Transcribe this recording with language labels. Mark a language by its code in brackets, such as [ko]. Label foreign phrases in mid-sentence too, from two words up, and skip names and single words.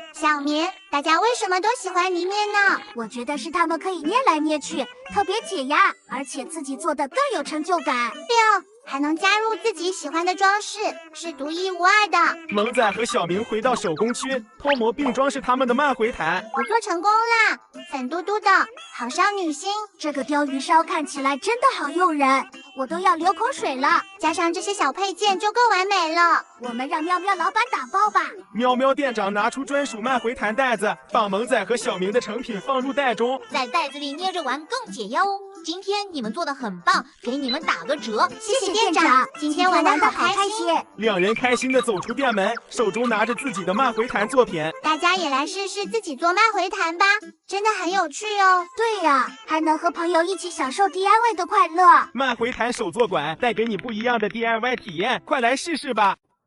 [zh] 小明，大家為什麼都喜歡泥捏呢？我覺得是他們可以捏來捏去，特別解壓，而且自己做的更有成就感。對哦，還能加入自己喜歡的裝飾，是獨一無二的。萌仔和小明回到手工區，脫模並裝飾他們的慢回彈。我做成功啦，粉嘟嘟的，好少女心。這個釣魚燒看起來真的好誘人，我都要流口水了。加上這些小配件就夠完美了。我們讓喵喵老闆打包吧。喵喵店長拿出專屬慢回彈袋子，把萌仔和小明的成品放入袋中，在袋子裡捏着玩更解腰哦。今天你們做的很棒，給你們打個折。謝謝店長，今天玩得好開心。兩人開心地走出店門，手中拿着自己的慢回彈作品。大家也來試試自己做慢回彈吧，真的很有趣哦。對呀，還能和朋友一起享受 DIY 的快樂。慢回彈手作館帶給你不一樣的 DIY 體驗，快來試試吧。